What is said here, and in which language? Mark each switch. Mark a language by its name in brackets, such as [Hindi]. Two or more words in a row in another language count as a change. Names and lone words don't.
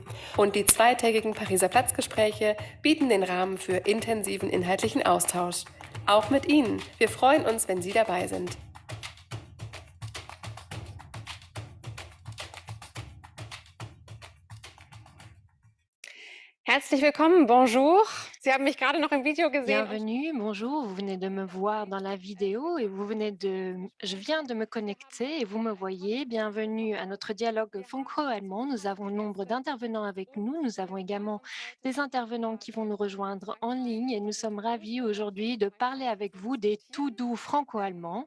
[German] Und die zweitägigen Pariser Platzgespräche bieten den Rahmen für intensiven inhaltlichen Austausch. Auch mit Ihnen. Wir freuen uns, wenn Sie dabei sind. Herzlich willkommen, bonjour. Sie haben mich gerade noch im Video gesehen. [French] Bienvenue, bonjour, vous venez de me voir dans la vidéo et je viens de me connecter et vous me voyez. Bienvenue à notre dialogue franco-allemand. Nous avons nombre d'intervenants avec nous. Nous avons également des intervenants qui vont nous rejoindre en ligne et nous sommes ravis aujourd'hui de parler avec vous des tout doux franco-allemands.